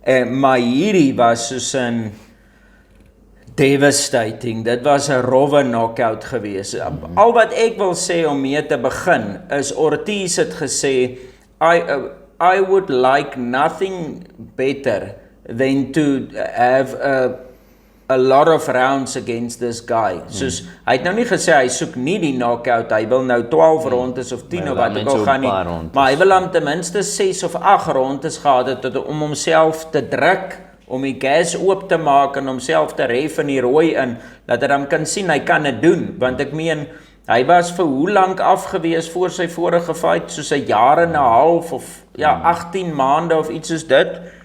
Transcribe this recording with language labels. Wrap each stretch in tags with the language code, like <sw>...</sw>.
<af>Maar hierdie was soos 'n devastating. Dit was 'n rowwe knockout gewees. Al wat ek wil sê om mee te begin is Ortiz het gesê</af> <en>I would like nothing better than to have a lot of rounds against this guy.</en> <af>Soos, hy het nou nie gesê hy soek nie die knockout, hy wil nou 12 rondes of 10 of wat ek al gaan nie, maar hy wil dan ten minste 6 of 8 rondes gehad het om homself te druk, om die gas oop te maak en homself te ref in die rooi in, dat hy dan kan sien hy kan dit doen, want ek meen, hy was vir hoe lank afgewees voor sy vorige fight, soos 'n jaar en 'n half of 18 maande of iets soos dit,</af>